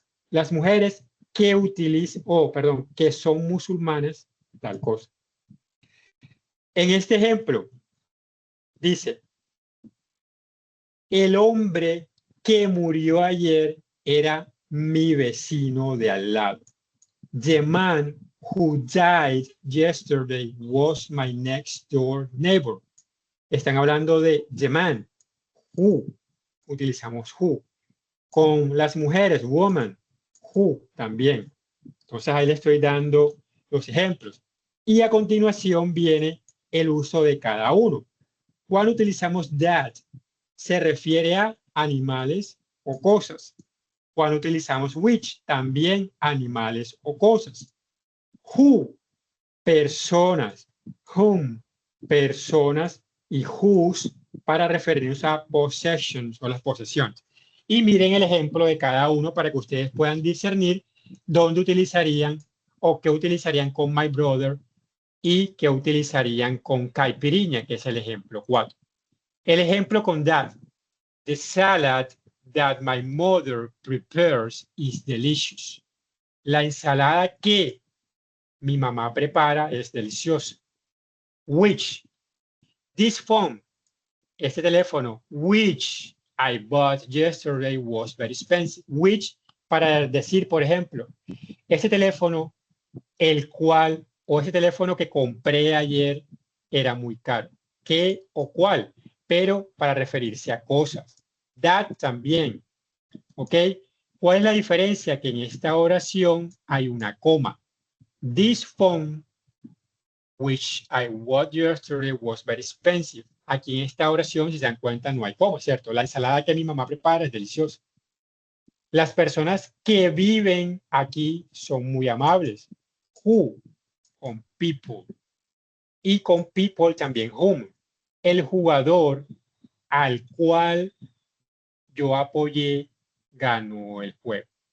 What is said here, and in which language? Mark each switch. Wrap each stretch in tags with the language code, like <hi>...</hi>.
<es>Las mujeres que utilizan, que son musulmanas, tal cosa. En este ejemplo, dice, el hombre que murió ayer era mi vecino de al lado.</es> <en>The man who died yesterday was my next door neighbor.</en> <es>Están hablando de</es> <en>the man,</en> <es>who, utilizamos who. Con las mujeres, woman, who también. Entonces ahí le estoy dando los ejemplos. Y a continuación viene el uso de cada uno. Cuando utilizamos that, se refiere a animales o cosas. Cuando utilizamos which, también animales o cosas. Who, personas. Whom, personas. Y whose, para referirnos a possessions o las posesiones. Y miren el ejemplo de cada uno para que ustedes puedan discernir dónde utilizarían o qué utilizarían con my brother y qué utilizarían con caipiriña, que es el ejemplo 4. El ejemplo con that.</es> <en>The salad that my mother prepares is delicious.</en> <es>La ensalada que mi mamá prepara es deliciosa.</es> <en>Which, this phone,</en> <es>este teléfono,</es> <en>which I bought yesterday was very expensive.</en> <es>Which, para decir, por ejemplo, este teléfono, el cual, o ese teléfono que compré ayer era muy caro. ¿Qué o cuál? Pero para referirse a cosas. That también. ¿Ok? ¿Cuál es la diferencia? Que en esta oración hay una coma.</es> <en>This phone, which I bought yesterday, was very expensive.</en> <es>Aquí en esta oración, si se dan cuenta, no hay coma, ¿cierto? La ensalada que mi mamá prepara es deliciosa. Las personas que viven aquí son muy amables. Who, con people. Y con people también whom. El jugador al cual yo apoyé ganó el juego.</es>